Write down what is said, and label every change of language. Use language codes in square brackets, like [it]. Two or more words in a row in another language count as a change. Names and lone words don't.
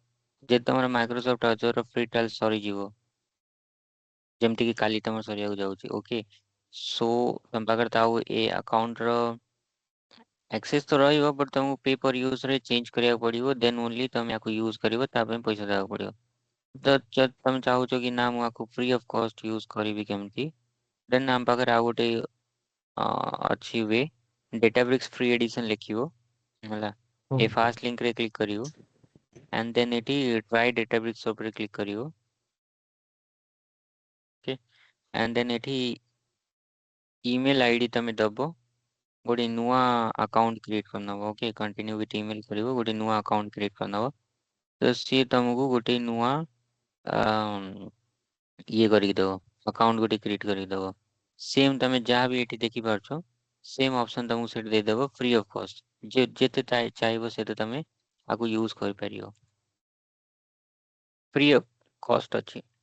[or] ଯଦି ତମର Microsoft Azure ର [en] free trial [or] ସରିଯିବ ଯେମିତି କି କାଲି ତମର ସରିବାକୁ ଯାଉଛି [en] okay so [or] ତମ ପାଖରେ ତ ଆଉ ଏ ଆକାଉଣ୍ଟ ର ଆକ୍ସେସ୍ ତ ରହିବ ବଟ୍ ତମକୁ [en] pay per use [or] ରେ ଚେଞ୍ଜ କରିବାକୁ ପଡିବ [en] then only [or] ତମେ ଆକୁ ୟୁଜ କରିବ ତା ପାଇଁ ପଇସା ଦେବାକୁ ପଡିବ। ତ ଯଦି ତମେ ଚାହୁଁଛ କି ନା ମୁଁ ଆକୁ [en] free of cost [or] ୟୁଜ କରିବି କେମିତି ଦେନ୍ ଆମ ପାଖରେ ଆଉ ଗୋଟେ ଅଛି ୱେ Databricks [en] free edition [or] ଲେଖିବ ହେଲା ହଁ ଏ ଫାଷ୍ଟ ଲିଙ୍କରେ କ୍ଲିକ୍ କରିବ [en] and then [or] ଏଠି try Databricks ଉପରେ କ୍ଲିକ୍ କରିବ [en] okay and then [or] ଏଠି [en] email ID [or] ତମେ ଦବ ଗୋଟେ ନୂଆ ଆକାଉଣ୍ଟ କ୍ରିଏଟ୍ କରିନବ ଓକେ [en] continue with email [or] କରିବ ଗୋଟେ ନୂଆ ଆକାଉଣ୍ଟ କ୍ରିଏଟ୍ କରିନବ ତ ସିଏ ତମକୁ ଗୋଟେ ନୂଆ ଇଏ କରିକି ଦବ ଆକାଉଣ୍ଟ ଗୋଟେ କ୍ରିଏଟ୍ କରିକି ଦବ ସେମ୍ ତମେ ଯାହା ବି ଏଠି ଦେଖିପାରୁଛ [en] same option [or] ତମକୁ ସେଠି ଦେଇଦବ [en] free of cost [or] ଯେତେ ଚାହିଁବ ସେତେ ତମେ ଆକୁ ୟୁଜ କରିପାରିବ [en] free of cost [or] ଅଛି